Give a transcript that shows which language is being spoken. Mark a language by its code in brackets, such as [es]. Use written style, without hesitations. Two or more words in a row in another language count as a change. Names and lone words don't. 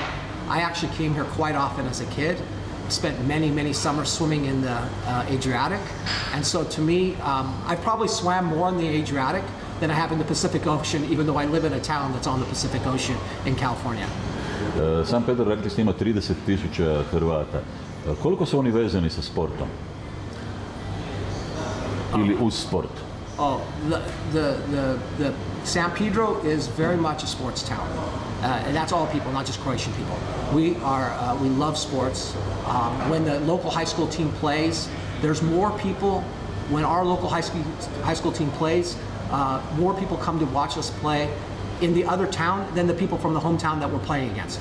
[en] I actually came here quite often as a kid. Spent many summers swimming in the Adriatic, and so to me, I've probably swam more in the Adriatic than I have in the Pacific Ocean, even though I live in a town that's on the Pacific Ocean in California. [hr] San Pedro, rekli ste, ima 30.000 Hrvata. Koliko su oni vezani sa sportom? Ili uz sport? [en] Oh, the San Pedro is very much a sports town, and that's all people, not just Croatian people. We love sports. When the local high school team plays, there's more people. When our local high school team plays, more people come to watch us play in the other town than the people from the hometown that we're playing against.